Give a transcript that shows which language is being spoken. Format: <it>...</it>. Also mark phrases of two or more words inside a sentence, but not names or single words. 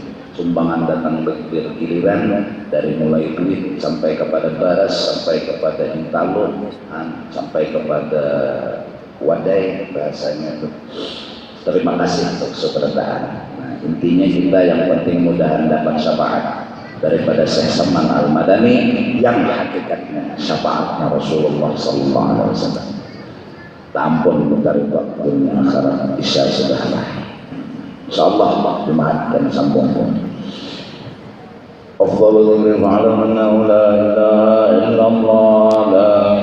<id>Sumbangan datang bergiliran dari mulai duit sampai kepada baras, sampai kepada intalo, sampai kepada wadai bahasanya itu. Terima kasih untuk keberkahan. Nah, intinya kita yang penting mudahan dapat syafaat daripada Syekh Saman Al-Madani yang hakikatnya syafaatnya Rasulullah</id> <ar>sallallahu alaihi wasallam.</ar> <id>Tampun dari dunia akhirat isya sudah lah. Insyaallah dimaafkan sambung.</id> <ar>Afdhalul ilmi 'ala man la ilaha illallah.</ar>